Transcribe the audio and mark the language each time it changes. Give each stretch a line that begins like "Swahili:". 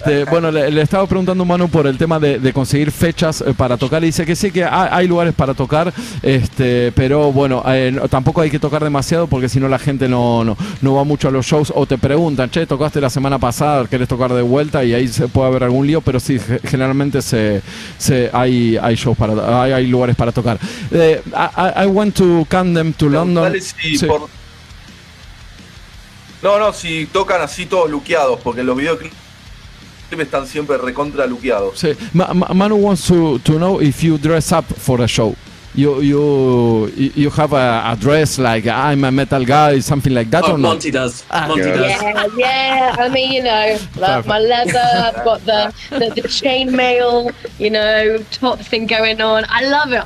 Spanish: Bueno, le estaba preguntando a Manu por el tema de conseguir fechas para tocar y dice que sí que hay lugares para tocar, pero bueno, tampoco hay que tocar demasiado porque si no la gente no va mucho a los shows o te preguntan, che, tocaste la semana pasada, querés tocar de vuelta y ahí se puede haber algún lío, pero sí, generalmente hay shows hay lugares para tocar.
English: I went to Camden, to London.
Spanish: Dale, sí. No, si tocan así todos luqueados, porque los videoclips están siempre recontra luqueados. Sí.
English: Manu wants to know if you dress up for a show. You have a dress like I'm a metal guy, something like that, or not? Monty does. Monty does. Yeah. I mean, you know, like my leather. I've got the chainmail, you know, top thing going on. I love it.